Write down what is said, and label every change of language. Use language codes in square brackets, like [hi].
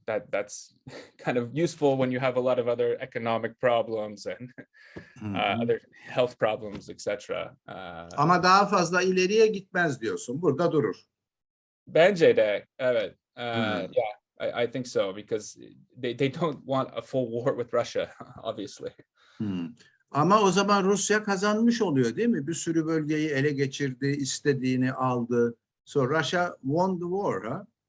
[en] That's kind of useful when you have a lot of other economic problems and other health problems, etc. [tr] Ama daha fazla ileriye gitmez diyorsun. Burada durur. Bence de, evet. [en] Yeah, I think so, because they don't want a full war with Russia, obviously. [tr] Ama o zaman Rusya kazanmış oluyor, değil mi? Bir sürü bölgeyi ele geçirdi, istediğini aldı. [en] So Russia won the war, huh?